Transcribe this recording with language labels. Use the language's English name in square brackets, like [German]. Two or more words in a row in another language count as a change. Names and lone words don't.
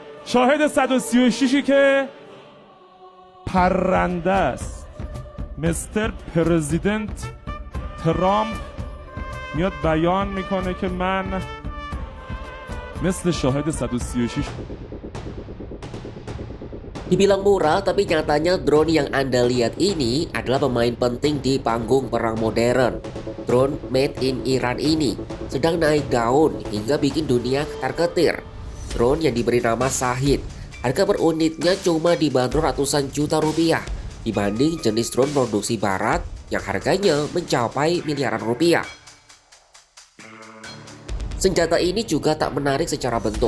[Persian] شاهد 136ی که پرنده است. [English] Mister President [Persian] ترامپ میاد بیان میکنه که من مثل شاهد 136. [Indonesian] Dibilang murah, tapi nyatanya drone yang Anda lihat ini adalah pemain penting di panggung perang modern. Drone [English] made in Iran [Indonesian] ini sedang naik daun hingga bikin dunia ketar-ketir. Drone yang diberi nama Shahid, harga per unitnya cuma dibanderol ratusan juta rupiah dibanding jenis drone produksi barat yang harganya mencapai miliaran rupiah. Senjata ini juga tak menarik secara bentuk.